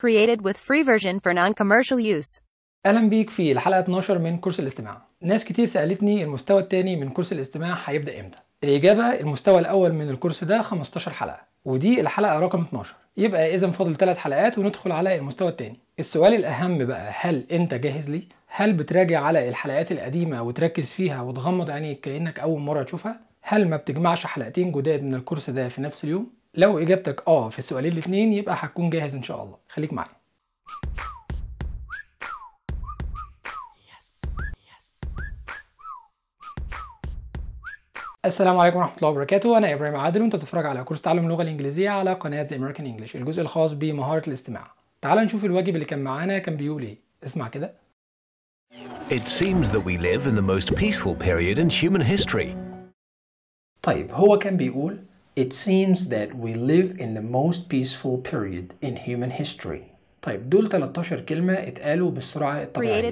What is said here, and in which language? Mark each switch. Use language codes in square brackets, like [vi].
[en] created with free version for non-commercial use. [ar] اهلا بيك في الحلقه 12 من كورس الاستماع. ناس كتير سالتني المستوى الثاني من كورس الاستماع هيبدا امتى. الاجابه المستوى الاول من الكورس ده 15 حلقه، ودي الحلقه رقم 12. يبقى اذا فاضل 3 حلقات وندخل على المستوى الثاني. السؤال الاهم بقى، هل انت جاهز لي؟ هل بتراجع على الحلقات القديمه وتركز فيها وتغمض عينيك كانك اول مره تشوفها؟ هل ما بتجمعش حلقتين جداد من الكورس ده في نفس اليوم؟ لو اجابتك اه في السؤالين الاثنين يبقى هتكون جاهز ان شاء الله. خليك معايا. السلام عليكم ورحمة الله وبركاته. أنا إبراهيم عادل وأنت بتتفرج على كورس تعلم اللغة الإنجليزية على قناة The American English، الجزء الخاص بمهارة الاستماع. تعال نشوف الواجب اللي كان معانا كان بيقول إيه. اسمع كده. [en] It seems that we live in the most peaceful period in human history. [ar] طيب هو كان بيقول [en] It seems that we live in the most peaceful period in human history. [ar] طيب دول 13 كلمة اتقالوا بالسرعة الطبيعية.